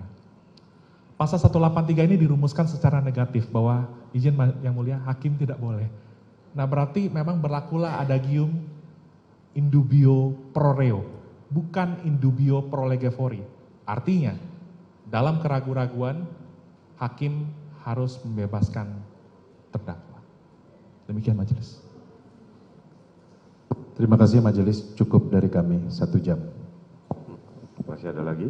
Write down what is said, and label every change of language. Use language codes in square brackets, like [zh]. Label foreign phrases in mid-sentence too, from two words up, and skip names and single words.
[id] Pasal 183 ini dirumuskan secara negatif bahwa izin yang mulia hakim tidak boleh. Nah berarti memang berlakulah adagium [la] indubio pro reo, bukan indubio pro lege fori. [id] Artinya dalam keraguan-raguan hakim harus membebaskan terdakwa. Demikian majelis. Terima kasih majelis, cukup dari kami 1 jam. Masih ada lagi?